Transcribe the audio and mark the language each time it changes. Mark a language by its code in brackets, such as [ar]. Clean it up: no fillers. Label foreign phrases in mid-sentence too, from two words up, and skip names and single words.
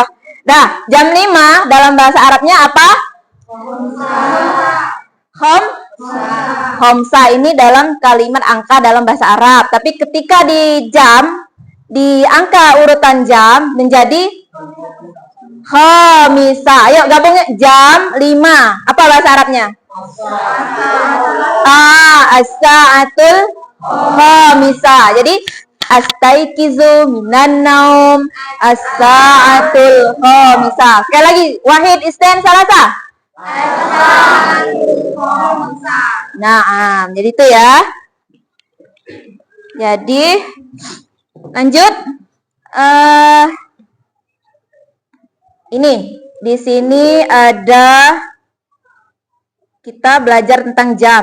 [id] Nah, jam 5 dalam bahasa Arabnya apa? Khomsa ini dalam kalimat angka dalam bahasa Arab. Tapi ketika di jam, di angka urutan jam menjadi khomisa. Ayo gabungnya jam 5. Apa bahasa Arabnya? [ar] الساعة الخامسة. Jadi أستيقظ من النوم الساعة الخامسة. [id] Sekali lagi, [ar] واحد اثنين ثلاثة. [id] Nah, jadi itu ya. Jadi lanjut. Ini di sini ada kita belajar tentang jam.